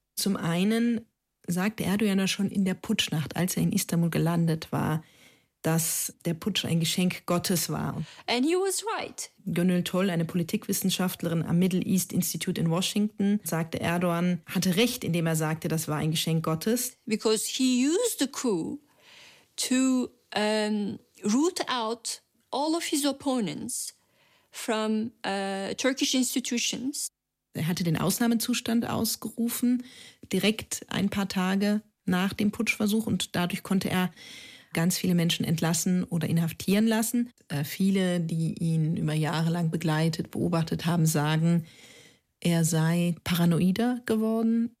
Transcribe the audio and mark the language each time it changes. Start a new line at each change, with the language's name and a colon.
German: Zum einen sagte Erdogan ja schon in der Putschnacht, als er in Istanbul gelandet war, dass der Putsch ein Geschenk Gottes war.
English: And he was right.
German: Gönül Toll, eine Politikwissenschaftlerin am Middle East Institute in Washington, sagte, Erdogan hatte recht, indem er sagte, das war ein Geschenk Gottes.
English: Because he used the coup to root out all of his opponents from Turkish institutions.
German: Er hatte den Ausnahmezustand ausgerufen, direkt ein paar Tage nach dem Putschversuch. Und dadurch konnte er ganz viele Menschen entlassen oder inhaftieren lassen. Viele, die ihn über Jahre lang begleitet, beobachtet haben, sagen, er sei paranoider geworden.